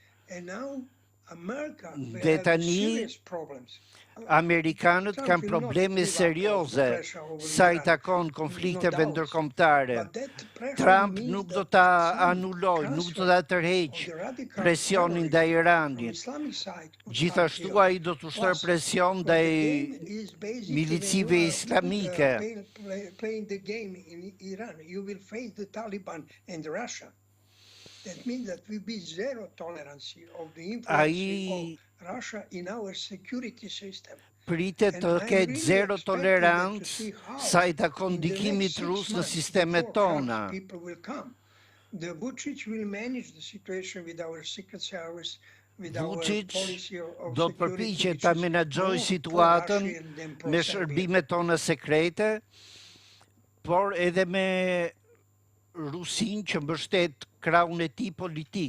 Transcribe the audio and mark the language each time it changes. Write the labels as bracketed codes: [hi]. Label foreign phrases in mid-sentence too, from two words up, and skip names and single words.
[sq] Dhe tani amerikanët kanë probleme serioze sa i takon konflikteve ndërkombëtare. Trump nuk do ta anulojë, nuk do ta tërheqë presionin ndaj Iranit. Gjithashtu ai do të ushtrojë presion ndaj milicive islamike. [en] That means that will be zero tolerance of the influence [sq] Ai [en] of Russia in our security system. [sq] Pritet të ketë zero tolerancë sa i takon ndikimit rus në sistemet tona. Vučić do të përpiqet ta menaxhojë situatën me shërbimet tona sekrete, por edhe me Rusin që mbështet krahun e tij politik.